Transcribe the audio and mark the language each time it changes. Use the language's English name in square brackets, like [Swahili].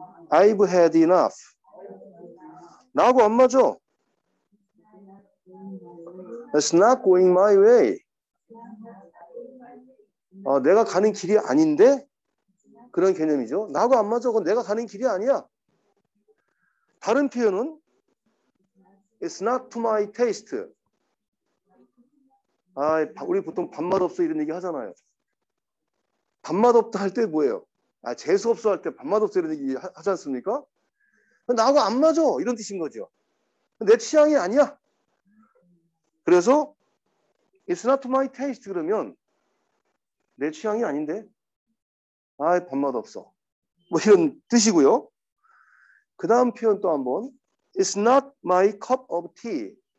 [English] I've had enough. [Korean] 나하고 안 맞아. [English] It's not going my way. [Korean] 내가 가는 길이 아닌데? 그런 개념이죠. 나하고 안 맞아. 그건 내가 가는 길이 아니야. 다른 표현은 [English] It's not to my taste. [Korean] 우리 보통 밥맛 없어 이런 얘기 하잖아요. 밥맛 없다 할 때 뭐예요? 재수없어 할 때 밥맛없어 이런 얘기 하지 않습니까? 나하고 안 맞아 이런 뜻인 거죠. 내 취향이 아니야. 그래서 [English] It's not my taste [Korean] 그러면 내 취향이 아닌데 밥맛없어 뭐 이런 뜻이고요. 그 다음 표현 또 한번 [English] It's not my cup of tea.